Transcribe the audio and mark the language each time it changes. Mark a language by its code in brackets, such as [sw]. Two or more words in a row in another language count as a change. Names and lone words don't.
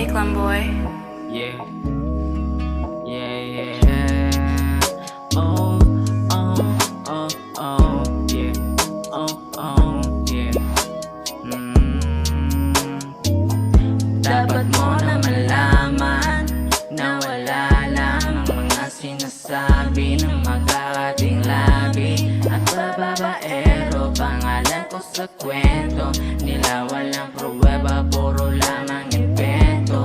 [tl] Tomboy. [en] Yeah. Yeah, yeah. Oh, oh, oh, oh, yeah. Oh, oh, yeah. [tl] Dapat mo na malaman na wala lang ang mga sinasabi ng magkakating labi at bababaero. Pangalan ko sa kwento nila, walang pruweba, puro lamang invento.